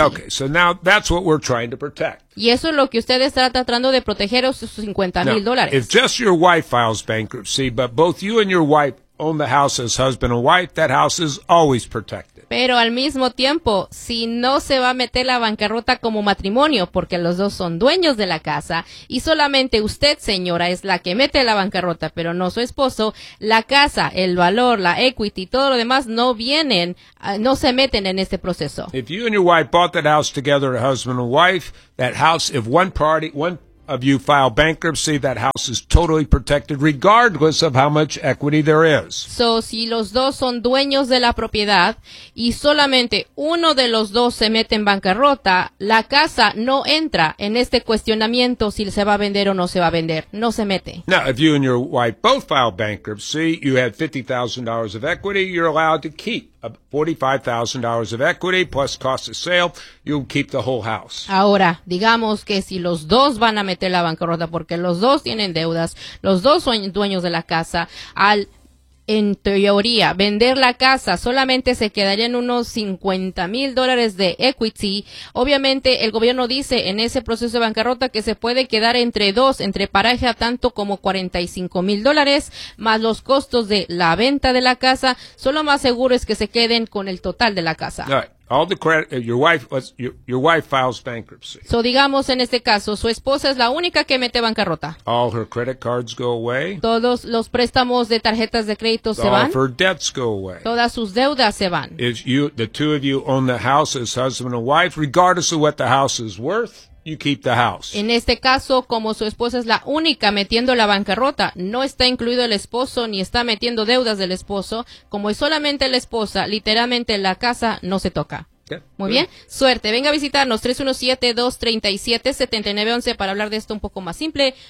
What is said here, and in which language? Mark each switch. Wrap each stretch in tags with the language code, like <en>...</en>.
<en>Okay, so now that's what we're trying to protect.</en> <es>Y eso es lo que ustedes están tratando de proteger, esos $50,000.</es> <en>If just your wife files bankruptcy, but both you and your wife own the house as husband and wife, that house is always protected.</en> <es>Pero al mismo tiempo, si no se va a meter la bancarrota como matrimonio, porque los dos son dueños de la casa, y solamente usted, señora, es la que mete la bancarrota, pero no su esposo, la casa, el valor, la equity, todo lo demás no se meten en este proceso.</es> <en>If you and your wife bought that house together, husband and wife, that house, if one party, one of you file bankruptcy, that house is totally protected regardless of how much equity there is.</en> <es>So, si los dos son dueños de la propiedad y solamente uno de los dos se mete en bancarrota, la casa no entra en este cuestionamiento si se va a vender o no se va a vender. No se mete.</es> <en>Now, if you and your wife both file bankruptcy, you had $50,000 of equity, you're allowed to keep $45,000 of equity plus cost of sale, you'll keep the whole house.</en> <es>Ahora, digamos que si los dos van a meter la bancarrota porque los dos tienen deudas, los dos son dueños de la casa, al, en teoría, vender la casa solamente se quedarían unos $50,000 de equity. Obviamente, el gobierno dice en ese proceso de bancarrota que se puede quedar entre dos, entre pareja, tanto como $45,000, más los costos de la venta de la casa. Solo más seguro es que se queden con el total de la casa.</es> <en>All the credit, your wife files bankruptcy.</en> <es>So, digamos en este caso, su esposa es la única que mete bancarrota.</es> <en>All her credit cards go away.</en> <es>Todos los préstamos de tarjetas de crédito se van.</es> <en>All her debts go away.</en> <es>Todas sus deudas se van.</es> <en>If you, the two of you own the house as husband and wife, regardless of what the house is worth, you keep the house.</en> <es>En este caso, como su esposa es la única metiendo la bancarrota, no está incluido el esposo ni está metiendo deudas del esposo, como es solamente la esposa, literalmente la casa no se toca.</es> <en>Okay.</en> <es>Muy bien. Suerte. Venga a visitarnos 317-237-7911 para hablar de esto un poco más simple.</es>